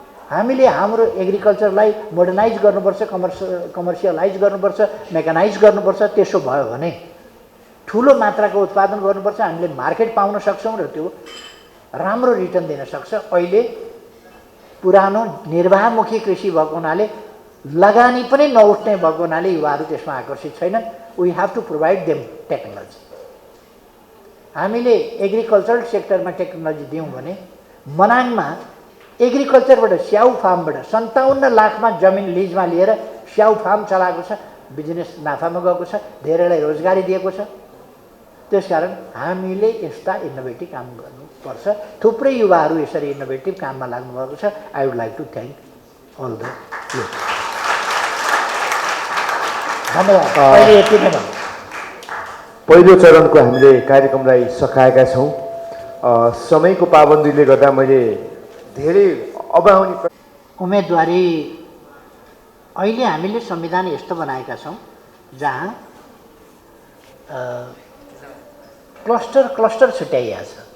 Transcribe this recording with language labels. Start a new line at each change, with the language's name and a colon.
Nepali: हामीले हाम्रो एग्रिकल्चरलाई मोडर्नाइज गर्नुपर्छ, कमर्सियलाइज गर्नुपर्छ, मेकानाइज गर्नुपर्छ। त्यसो भयो भने ठुलो मात्राको उत्पादन गर्नुपर्छ। हामीले मार्केट पाउन सक्छौँ र त्यो राम्रो रिटर्न दिन सक्छ। अहिले पुरानो निर्वाहमुखी कृषि भएको हुनाले, लगानी पनि नउठ्ने भएको हुनाले युवाहरू त्यसमा आकर्षित छैनन्।
English: We have to provide them technology.
Nepali: हामीले एग्रिकल्चरल सेक्टरमा टेक्नोलोजी दियौँ भने मनाङमा एग्रिकल्चरबाट, स्याउ फार्मबाट 57 लाखमा जमिन लिजमा लिएर स्याउ फार्म चलाएको छ। बिजनेस नाफामा गएको छ, धेरैलाई रोजगारी दिएको छ। त्यसकारण हामीले यस्ता इनोभेटिभ काम गर्नुपर्छ। थुप्रै युवाहरू यसरी इनोभेटिभ काममा लाग्नुभएको छ।
English: I would like to thank all the youth.
Nepali: धन्यवाद। अहिले यति नै भन्नु। पहिलो चरणको हामीले कार्यक्रमलाई सकाएका छौँ। समयको पाबन्दीले गर्दा मैले धेरै अब आउने उम्मेदवारी अहिले हामीले संविधान यस्तो बनाएका छौँ जहाँ क्लस्टर छुट्याइएको छ।